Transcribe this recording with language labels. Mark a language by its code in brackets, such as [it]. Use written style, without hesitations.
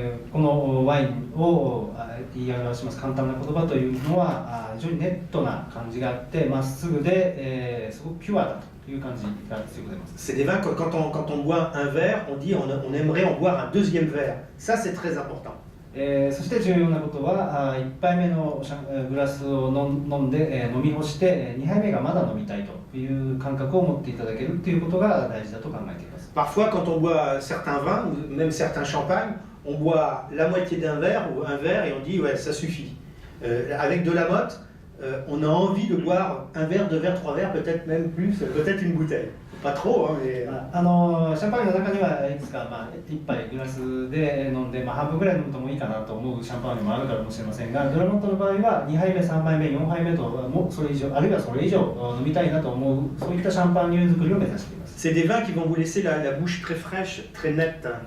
[ja] このワインを言い表します簡単な言葉というのは非常にネットな感じがあってまっすぐで、すごくピュアだという感じが強く出ます。 [fr] C'est des vins quand on boit un verre, on dit on aimerait en boire un deuxième verre. Ça c'est très important. [ja] そして重要なことは1杯目のグラスを飲んで飲み干して2杯目がまだ飲みたいという感覚を持っていただけるということが大事だと考えています。 [fr] Parfois quand on boit certains vins ou même certains champagnes, on boit la moitié d'un verre ou un verre et on dit ouais ça suffit. Avec Delamotte, on a envie de boire un verre, deux verres, trois verres, peut-être même plus, peut-être une bouteille. Pas trop, hein, mais... [ja] シャンパーニュの中にはいくつか、1杯グラスで飲んで、半分ぐらい飲むともいいかなと思うシャンパーニュもあるかもしれませんが、ドラモットの場合は2杯目、3杯目、4杯目ともそれ以上、あるいはそれ以上飲みたいなと思う、そういったシャンパーニュ作りを目指しています。 [fr] C'est des vins qui vont vous laisser la bouche très fraîche, très nette.